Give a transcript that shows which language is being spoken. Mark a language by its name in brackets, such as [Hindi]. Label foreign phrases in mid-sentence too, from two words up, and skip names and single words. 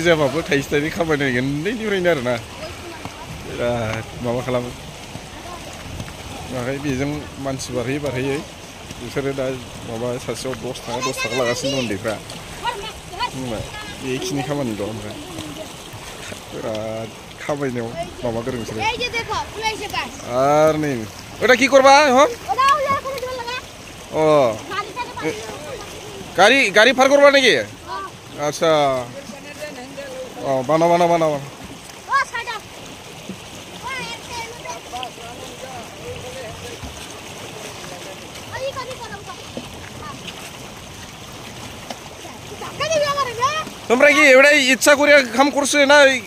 [Bodo] जाबाबो थाइसे थाइनै खामायनांगोन उन्दैनिफ्रायनो आरोना बिराद माबा खालामो बाहाय बेजों मानसि बारहैयै बिसोरो दा माबा सासेयाव 10 थाखा लागासिनो दं उन्दैफ्रा बुंबाय बेखिनि खामानि दं ओमफ्राय बिराद खामायनायाव माबा गोरों बिसोरो आरो नै [Bangla] ওটা কি করবা এখন ও গাড়ি পার করবা নাকি আচ্ছা ও বানাও তোমরা কি এবারে ইচ্ছা করে কাম করছো না